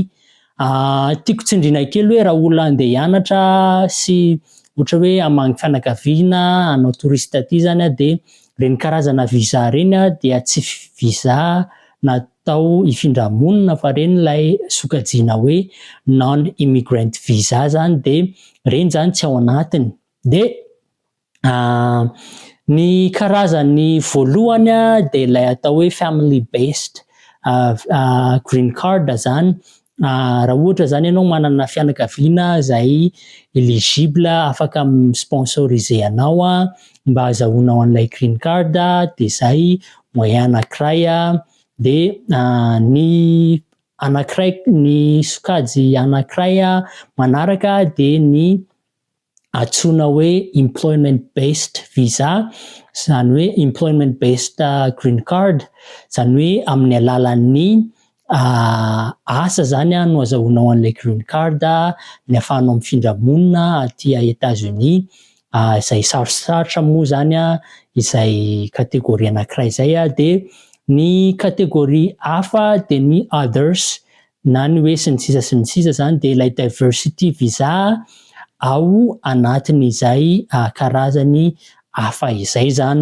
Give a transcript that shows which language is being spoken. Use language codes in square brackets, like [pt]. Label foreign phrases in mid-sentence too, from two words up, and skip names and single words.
[mg] Tiako tsindriana kely hoe raha olona andeha hianatra sy ohatra hoe hamangy fianakaviana hanao touriste aty zany de reny karazana visa reny dia tsy visa natao hifindramonina fa reny ilay sokajiana hoe [en] non immigrant visa [mg] zany de reny zany tsy ao anatiny. De ny karazany voalohany de ilay atao hoe [en] family based green card [mg] zany. Raha ohatra zany ianao manana fianakaviana izay éligible afaka sponsoriser anao mba azahoanao an'ilay [en] green card [mg] de zay moyen anankiray de ny anankiray ny sokajy anankiray manaraka de ny antsoina hoe [en] employment based visa [mg] zany hoe [en] employment based green card [mg] zany hoe amin'ny alalan'ny asa zany no azahoanao an'ilay [en] green card [mg] ny ahafahanao mifindramona aty États-Unis. Izay sarosarotra moa zany izay kategoria anankiray izay de ny kategoria hafa de ny others na ny hoe sy ny sisa zany de ilay [en] diversity visa [mg] ao anatin'izay karazany hafa izay zany.